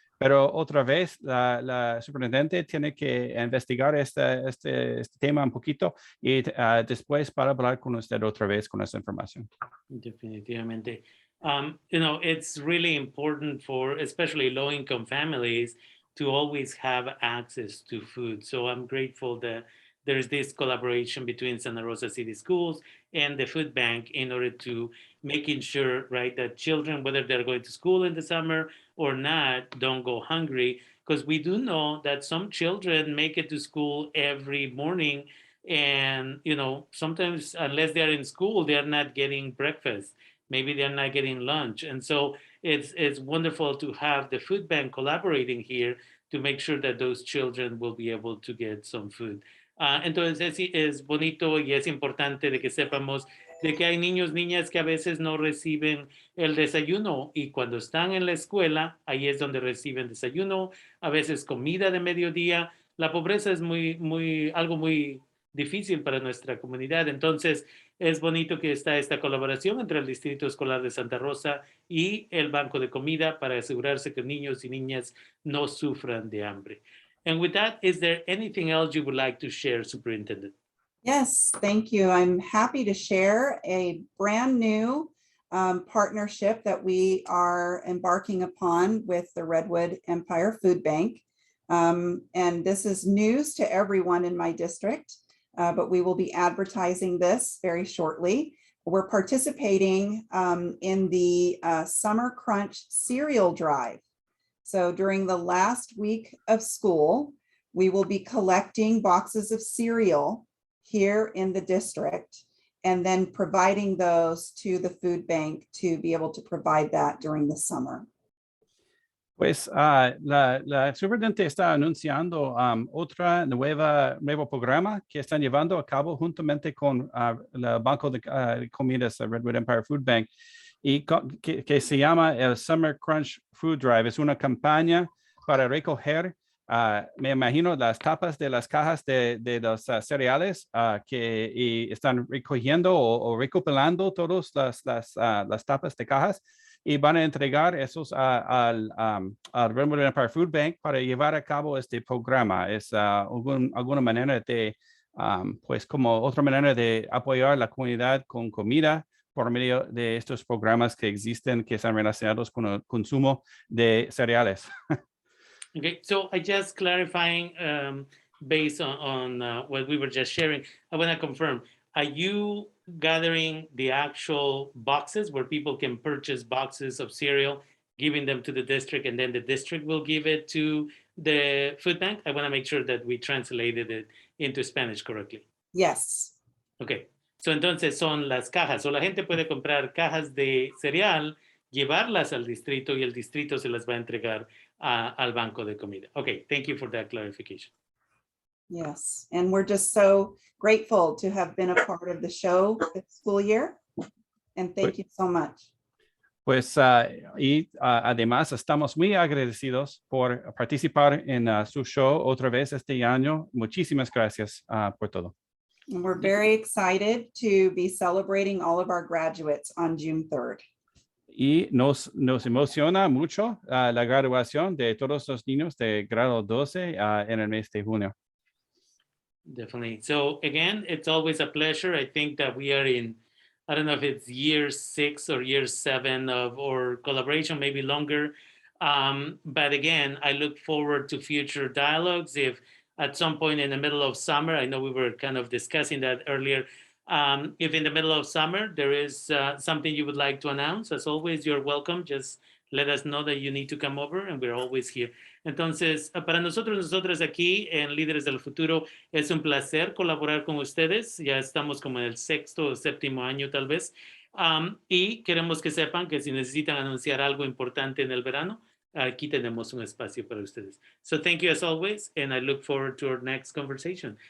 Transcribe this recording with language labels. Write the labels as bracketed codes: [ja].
[es] Pero otra vez, la superintendente tiene que investigar este tema un poquito y después para hablar con usted otra vez con esa información. Definitivamente. [en] It's really important for especially low-income families to always have access to food. So I'm grateful that there's this collaboration between Santa Rosa City Schools and the food bank in order to making sure, right, that children, whether they're going to school in the summer or not, don't go hungry. Because we do know that some children make it to school every morning And, you know, sometimes unless they're in school, they're not getting breakfast. Maybe they're not getting lunch. And so it's wonderful to have the food bank collaborating here to make sure that those children will be able to get some food. [es] Entonces es bonito y es importante de que sepamos de que hay niños, niñas que a veces no reciben el desayuno y cuando están en la escuela, ahí es donde reciben desayuno, a veces comida de mediodía. La pobreza es algo muy difícil para nuestra comunidad. Entonces, es bonito que está esta colaboración entre el Distrito Escolar de Santa Rosa y el Banco de Comida para asegurarse que niños y niñas no sufran de hambre. [en] And with that, is there anything else you would like to share, Superintendent? Yes, thank you. I'm happy to share a brand new partnership that we are embarking upon with the Redwood Empire Food Bank. And this is news to everyone in my district, but we will be advertising this very shortly. We're participating in the Summer Crunch cereal drive. So during the last week of school, we will be collecting boxes of cereal here in the district and then providing those to the food bank to be able to provide that during the summer. [es] Pues la superintendente está anunciando nuevo programa que están llevando a cabo juntamente con el Banco de Comidas, Redwood Empire Food Bank, y que se llama el Summer Crunch Food Drive. Es una campaña para recoger, me imagino, las tapas de las cajas de los cereales que están recogiendo o recopilando todas las tapas de cajas. Y van a entregar esos al Redwood Empire Food Bank para llevar a cabo este programa. Es alguna manera de, pues como otra manera de apoyar la comunidad con comida por medio de estos programas que existen, que están relacionados con el consumo de cereales. [en] Okay, so I just clarifying based on what we were just sharing, I want to confirm, are you gathering the actual boxes where people can purchase boxes of cereal, giving them to the district, and then the district will give it to the food bank? I want to make sure that we translated it into Spanish correctly. Yes. Okay, so [es] entonces son las cajas, o la gente puede comprar cajas de cereal, llevarlas al distrito y el distrito se las va a entregar al banco de comida. [en] Okay, thank you for that clarification. Yes, and we're just so grateful to have been a part of the show this school year. And thank you so much. [es] Pues además estamos muy agradecidos por participar en su show otra vez este año. Muchísimas gracias por todo. [en] And we're very excited to be celebrating all of our graduates on June 3rd. [es] Y nos emociona mucho la graduación de todos los niños de grado 12 en el mes de junio. [en] Definitely. So again, it's always a pleasure. I think that we are in, I don't know if it's year 6 or year 7 of our collaboration, maybe longer. But again, I look forward to future dialogues. If at some point in the middle of summer, I know we were kind of discussing that earlier, if in the middle of summer there is something you would like to announce, as always, you're welcome. Just let us know that you need to come over and we're always here. [es] Entonces, para nosotras aquí en Líderes del Futuro, es un placer colaborar con ustedes. Ya estamos como en el 6º o 7º año tal vez. Y queremos que sepan que si necesitan anunciar algo importante en el verano, aquí tenemos un espacio para ustedes. [en] So thank you as always, and I look forward to our next conversation.